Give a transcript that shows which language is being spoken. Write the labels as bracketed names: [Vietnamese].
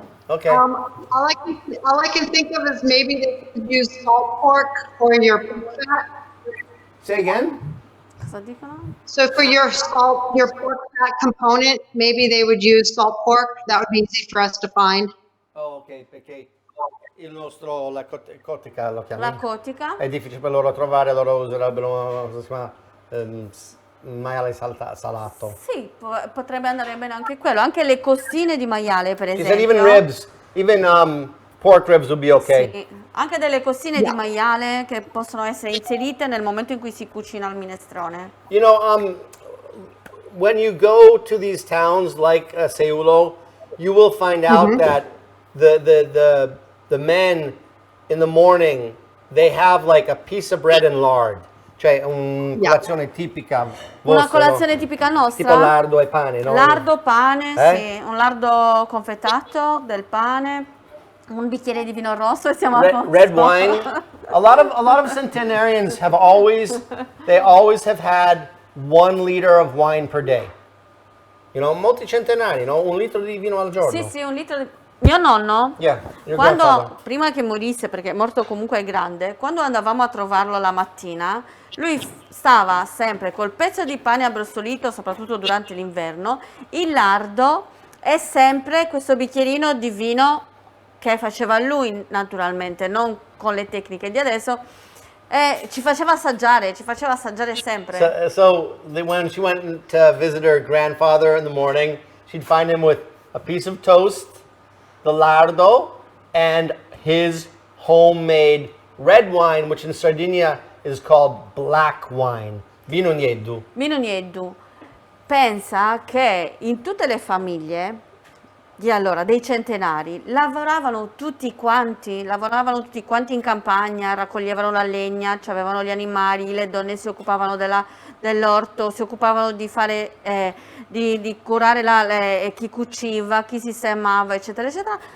[English] go. Okay. All I can think of is maybe they could use salt pork for your pork fat. Say again? [Italian] Cosa dicono? [English] So for your pork fat component, maybe they would use salt pork. That would be easy for us to find. [Italian] Oh, ok, perché il nostro, la cotica lo La chiamano. cotica. È difficile per loro trovare, loro userebbero, cosa si chiama, maiale salato. Sì, potrebbe andare bene anche quello, anche le costine di maiale, per [English] She [Italian] esempio. [English] said even ribs, even pork ribs will be okay. [Italian] Sì, anche delle costine di maiale che possono essere inserite nel momento in cui si cucina il minestrone. [English] You know, when you go to these towns like Seulo, you will find out that the men in the morning, they have like a piece of bread and lard. [Italian] Cioè una colazione tipica Una vostra, colazione no? tipica nostra? Tipo lardo e pane, no? Lardo, pane, Eh? sì, un lardo confettato del pane, un bicchiere di vino rosso e siamo a [English] Red, [Italian] posto. [English] red wine. A lot of centenarians have always have had 1 liter of wine per day. You know, [Italian] molti centenari, no? 1 litro di vino al giorno. Sì, sì, un litro di... Mio nonno, [English] Yeah, your grandfather. [Italian] quando, prima che morisse, perché è morto comunque grande, quando andavamo a trovarlo la mattina, lui stava sempre col pezzo di pane abbrustolito, soprattutto durante l'inverno, il lardo e sempre questo bicchierino di vino che faceva lui naturalmente, non con le tecniche di adesso, e ci faceva assaggiare sempre. [English] When she went to visit her grandfather in the morning, she'd find him with a piece of toast, the lardo, and his homemade red wine, which in Sardinia is called black wine, vino nieddu. [Italian] Vino nieddu. Pensa che in tutte le famiglie dei centenari lavoravano tutti quanti in campagna, raccoglievano la legna, avevano gli animali, le donne si occupavano dell'orto, si occupavano di fare, di curare chi cuciva, chi sistemava, eccetera, eccetera.